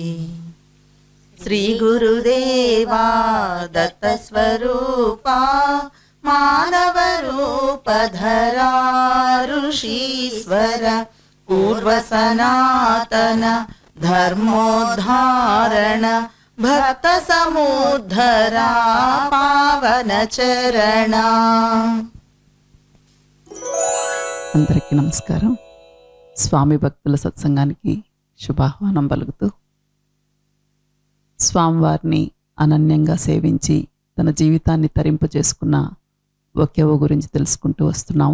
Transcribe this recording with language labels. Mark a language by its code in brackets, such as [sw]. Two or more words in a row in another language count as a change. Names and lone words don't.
[sa] श्रीगुरुदेवा दत्तस्वरूपा मानवरूपधरा ऋषीश्वर पूर्वसनातन धर्मोद्धारण भक्तसमुद्धरा पावनचरण। [te] అందరికీ నమస్కారం. స్వామి భక్తుల సత్సంగానికి శుభాహ్వానం పలుకుతూ స్వామివారిని అనన్యంగా సేవించి తన జీవితాన్ని తరింపు చేసుకున్న ఒకేవ గురించి తెలుసుకుంటూ వస్తున్నాము.